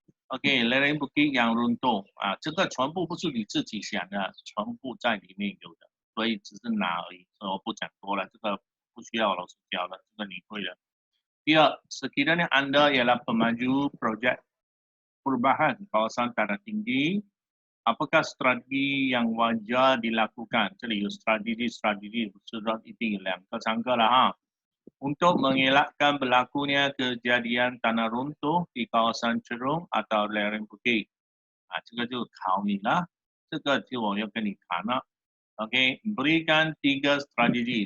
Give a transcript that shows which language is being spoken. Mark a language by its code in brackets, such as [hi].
[zh] OK， 雷人不给 yang runtuh 啊，这个全部不是你自己想的，全部在里面有的，所以只是拿而已，所以我不讲多了，这个不需要老师教的，这个你会的。 [ms] 第二，sekiranya Anda ialah pemaju projek perubahan kawasan tanah tinggi, apakah strategi yang wajar dilakukan？ [zh] 这里有 strategi 是一定有2个3个了哈。 [ms] untuk mengelakkan berlakunya kejadian tanah runtuh di kawasan cerung atau lereng bukit. [zh] 啊，这个就考你了，这个就我要跟你谈了。 [ms] OK， berikan 3 strategi。